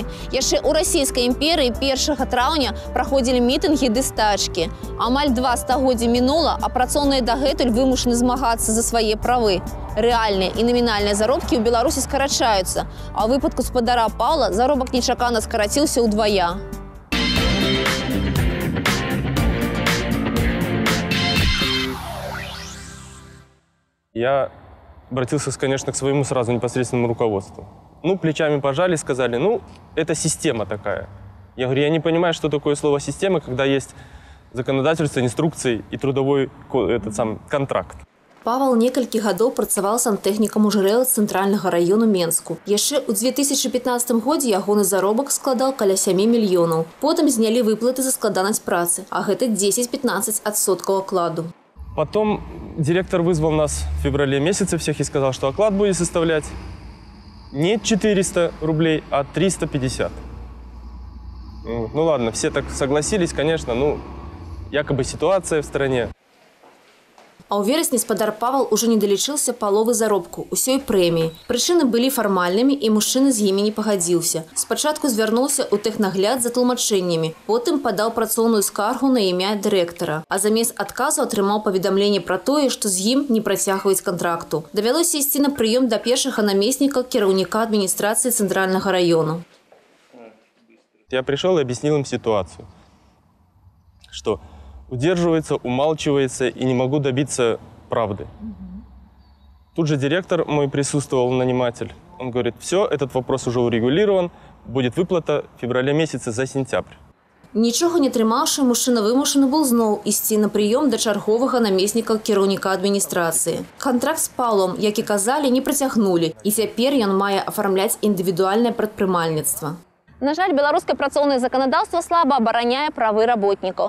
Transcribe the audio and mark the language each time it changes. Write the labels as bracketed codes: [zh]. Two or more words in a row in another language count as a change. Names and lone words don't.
[be] Яшчэ ў расійскай імперыі 1 траўня праходзілі мітынгі ды стачкі. Амаль 2 стагоддзя мінула, а працоўныя дагэтуль вымушаны змагацца за свае правы. Рэальныя і намінальныя заробкі ў Беларусі скарачаюцца, а ў выпадку спадара Паўла заробак нечакана скараціўся ўдвая. [ru] Я обратился, конечно, к своему сразу непосредственному руководству. Ну, плечами пожали, сказали, ну, это система такая. Я говорю, я не понимаю, что такое слово «система», когда есть законодательство, инструкции и трудовой контракт. [be] Павел некалькі гадоў працаваў сантэхнікам у ЖРЛ цэнтральнага району Менску. Яшчэ ў 2015 годзе ягоны заробак складаў каля 7 мільёнаў. Потым знялі выплаты за складанасць працы, а гэта 10-15% окладу. [ru] Потом директор вызвал нас в феврале месяце всех и сказал, что оклад будет составлять не 400 рублей, а 350. Ну ладно, все так согласились, конечно, ну, якобы ситуация в стране. [be] А ў верасні спадар Павел уже не далічыўся паловы заробку, усёй прэміі. Прычыны былі фармальнымі, і мужчына з імі не пагадзіўся. Спачатку звярнуўся ў тэхнагляд за тлумачэннямі, потым падаў працоўную скаргу на імя дырэктара. А замест адказу атрымаў паведамленне пра тое, што з ім не працягваюць кантракту. Давялося ісці на прыём да першага намесніка кіраўніка адміністрацыі цэнтральнага раёну. [ru] Я пришел и объяснил им ситуацию, что удерживается, умалчивается и не могу добиться правды. Тут же директор мой присутствовал, наниматель. Он говорит, все, этот вопрос уже урегулирован, будет выплата в феврале месяце за сентябрь. [be] Нічога не атрымаўшы, мужчына вымушаны быў зноў ісці на прыём да чарговага намесніка кіраўніка адміністрацыі. Кантракт з Паўлом, як і казалі, не працягнулі, і цяпер ён мае афармляць індывідуальнае прадпрымальніцтва. На жаль, беларускае працоўнае заканадаўства слаба абараняе правы работнікаў.